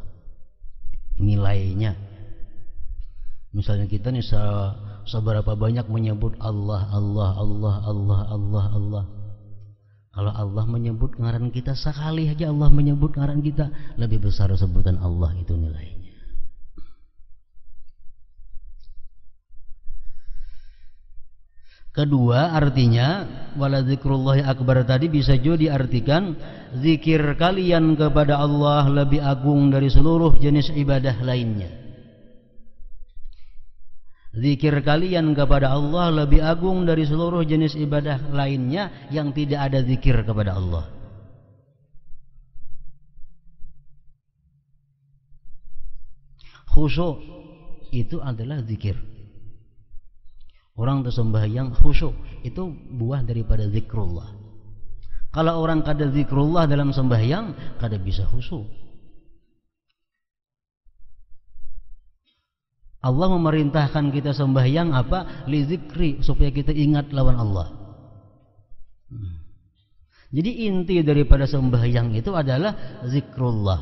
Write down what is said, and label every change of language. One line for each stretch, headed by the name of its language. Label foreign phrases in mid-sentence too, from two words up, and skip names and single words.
Indonesian: Nilainya, misalnya kita nih seberapa banyak menyebut Allah, Allah, Allah, Allah, Allah, Allah. Kalau Allah menyebut ngaran kita sekali aja, Allah menyebut ngaran kita, lebih besar sebutan Allah itu nilainya. Kedua, artinya
Arabic: wala zikrullahi akbar
Indonesian: tadi bisa juga diartikan zikir kalian kepada Allah lebih agung dari seluruh jenis ibadah lainnya. Zikir kalian kepada Allah lebih agung dari seluruh jenis ibadah lainnya yang tidak ada zikir kepada Allah. Khusyuk itu adalah zikir. Orang tersembahyang khusyuk itu buah daripada zikrullah.
Banjar: Kalau orang kada zikrullah dalam sembahyang, kada bisa khusyuk.
Indonesian: Allah memerintahkan kita sembahyang apa?
Arabic: Li zikri,
Indonesian: supaya kita ingat lawan Allah. Jadi inti daripada sembahyang itu adalah zikrullah.